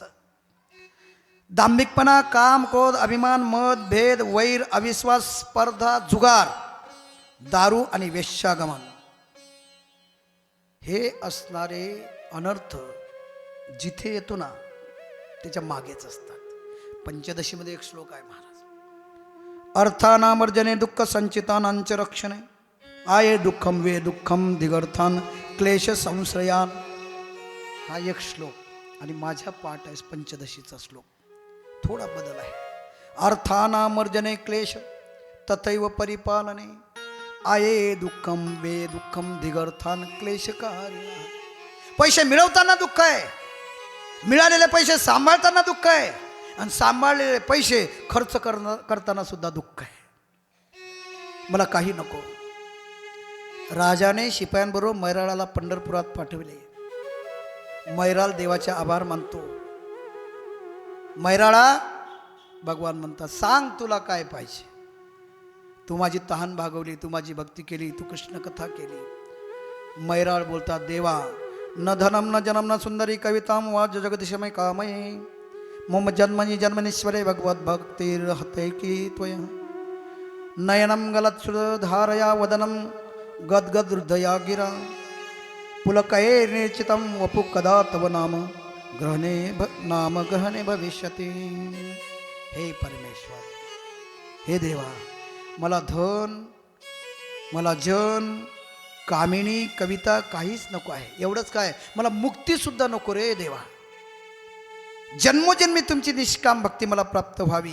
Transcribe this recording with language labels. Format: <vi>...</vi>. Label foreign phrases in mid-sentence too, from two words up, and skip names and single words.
<mr>दांभिकपणा, काम, क्रोध, अभिमान, मद, भेद, वैर, अविश्वास, स्पर्धा, जुगार, दारू आणि वेश्यागमन, हे असणारे अनर्थ जिथे येतो ना त्याच्या मागेच असतात. पंचदशीमध्ये एक श्लोक आहे महाराज,</mr> <sa>अर्थानामर्जने दुःख संचितानांच रक्षणे आये दुःखम वे दुःखम दिगर्थान क्लेश संश्रयान.</sa> <mr>हा एक श्लोक आणि माझ्या पाठ आहे पंचदशीचा श्लोक. थोडा बदल आहे.</mr> <sa>अर्थानामर्जने क्लेश तथैव परिपालने आये दुःखम वे दुःखम दिगर्थान क्लेशकारी.</sa> <mr>पैसे मिळवताना दुःख आहे, मिळालेले पैसे सांभाळताना दुःख आहे, आणि सांभाळलेले पैसे खर्च करताना सुद्धा दुःख आहे. मला काही नको. राजाने शिपायांबरोबर मैराळाला पंढरपुरात पाठविले. मैराळ देवाचे आभार मानतो. मैराळा भगवान म्हणतात, सांग तुला काय पाहिजे. तू माझी तहान भागवली, तू माझी भक्ती केली, तू कृष्ण कथा केली. मैराळ बोलतात,</mr> <sa>देवा न धनम न जनम न सुंदरी कविताम वा जगदिशमय कामये मम जन्मनि जन्मनीश्वरे भगवत भक्तिर हते की त्वया नयनम गलत धारया वदनम गदगद हृदया गिरा पुलकये निर्चितम वपु कदा तव नाम ग्रहणे भविष्यति.</sa> <mr>हे परमेश्वर, हे देवा, मला धन, मला जन, कामिनी, कविता काहीच नको आहे. एवढंच काय, मला मुक्ती सुद्धा नको रे देवा. जन्मोजन्मी तुमची निष्काम भक्ती मला प्राप्त व्हावी.</mr>